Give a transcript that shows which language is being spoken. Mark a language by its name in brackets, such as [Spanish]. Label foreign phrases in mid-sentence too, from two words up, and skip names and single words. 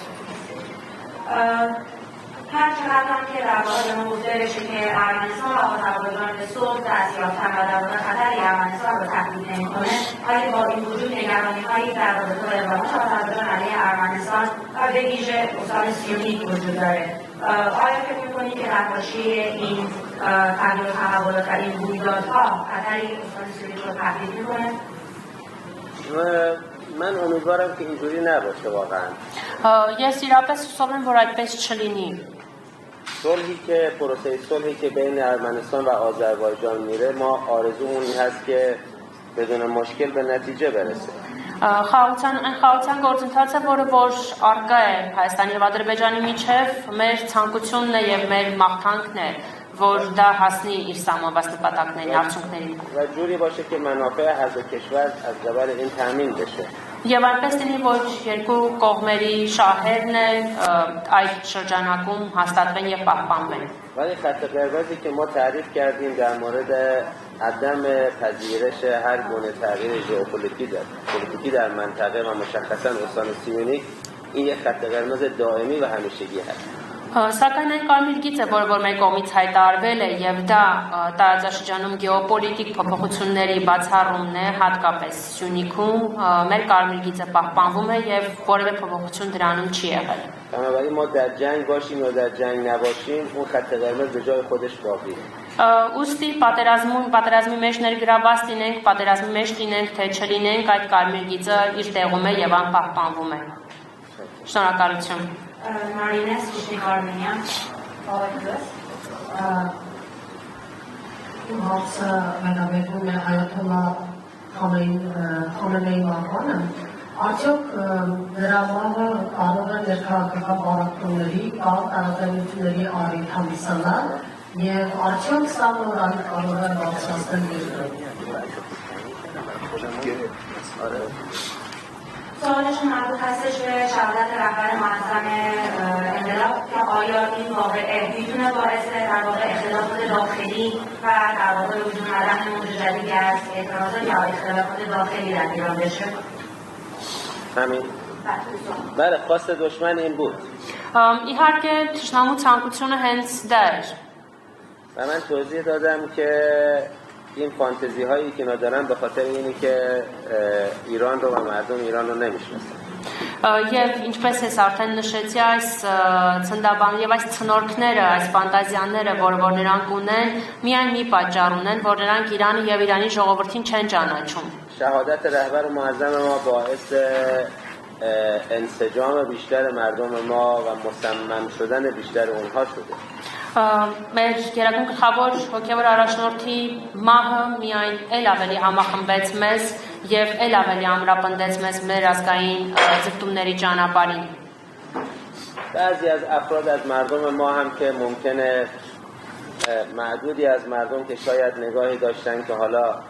[Persian] هر چقدر هم که در واقع به ما گفته بشه که ارمنستان و متوازیان صلح دست یافتن و در واقع خطری ارمنستان رو تهدید نمی‌کنه، ولی با این وجود نگرانی‌هایی در رابطه با اقدامات متوازیان علیه ارمنستان و به ویژه استان سیونیک وجود داره. آیا فکر می‌کنید که در حاشیه این تغییر و تحولات و این رویدادها خطری استان سیونیک رو تهدید می‌کنه؟ من امیدوارم که اینجوری نباشه واقعا. [Armenian] Ես իրապես հուսով եմ, որ այդպես չլինի. [Persian] صلحی که پروسه صلحی که بین ارمنستان و آذربایجان میره ما آرزومون این هست که بدون مشکل به نتیجه برسه. [Armenian] Խաղաղության գործընթացը, որը որ արկա է Հայաստանի եւ Ադրբեջանի միջև, մեր ցանկությունն է եւ մեր մաղթանքն է, որ դա հասնի իր սահմանված նպատակներին, արդյունքներին. [Persian] و جوری باشه که منافع هر دو کشور از قبل این تامین بشه. [Armenian] Եվ այնպես լինի, որ երկու կողմերի շահերն այդ շրջանակում հաստատվեն եւ պահպանվեն. [Persian] ولی خط قرمزی که ما تعریف کردیم در مورد عدم پذیرش هر گونه تغییر ژئوپلیتیکی در منطقه و مشخصا استان سیونیک این یک خط قرمز دائمی و همیشگی هست. [Armenian] Սակայն այն կարմիր գիծը, որ մեր կողմից հայտարարվել է եւ դա տարածաշրջանում գեոպոլիտիկ փոփոխությունների բացառումն է, հատկապես Սյունիքում, մեր կարմիր գիծը պահպանվում է եւ որևէ փոփոխություն դրանում չի եղել։ [Persian] بنابراین ما در جنگ باشیم یا در جنگ نباشیم اون خط قرمز به جای خودش باقیه. [Armenian] Ուստի պատերազմի մեջ ներգրավված լինենք, պատերազմի մեջ լինենք, թե չլինենք, այդ կարմիր գիծը իր տեղում է եւ անպահպանվում է։ Շնորհակալություն։ Մարինես Շիկարմենյան, Բարեկամներ, իմ հարցը վերաբերում է Այաթոլլա Խամենեի մահվանը։ Արդյոք նրա մահը կարող է ներքաղաքական պարապմունքների կամ տարաձայնությունների առիթ հանդիսանալ եւ արդյոք սա նոր առիթ կարող է բարձրացնել երկրում։ [Persian] سوالش مربوط هستش به شهادت رهبر معظم انقلاب که آیا این واقعه میتونه باعث در واقع اختلافات داخلی و در واقع وجود آمدن موج جدیدی از اعتراضات یا اختلافات داخلی در ایران بشه؟ همین بله خواست دشمن این بود [Armenian] Իհարկե թշնամու ցանկությունը հենց դա էր։ [Persian] و من توضیح دادم که این فانتزی هایی که اینا دارن به خاطر اینه که ایران رو و مردم ایران رو نمیشناسن [Armenian] Եվ ինչպես ես արդեն նշեցի, այս ցնդաբան եւ այս ցնորքները, այս ֆանտազիաները, որ նրանք ունեն, միայն մի պատճառ ունեն, որ նրանք Իրանը եւ Իրանի ժողովրդին չեն ճանաչում։ [Persian] شهادت رهبر معظم ما باعث انسجام بیشتر مردم ما و مصمم شدن بیشتر اونها شده. [Armenian] Մեր գերագույն գլխավոր հոգևոր առաջնորդի մահը միայն ել ավելի համախմբեց մեզ եւ ել ավելի ամրապնդեց մեզ մեր ազգային ձգտումների ճանապարհին։ [Persian] بعضی از افراد از مردم ما هم که ممکنه معدودی از مردم که شاید نگاهی داشتن که حالا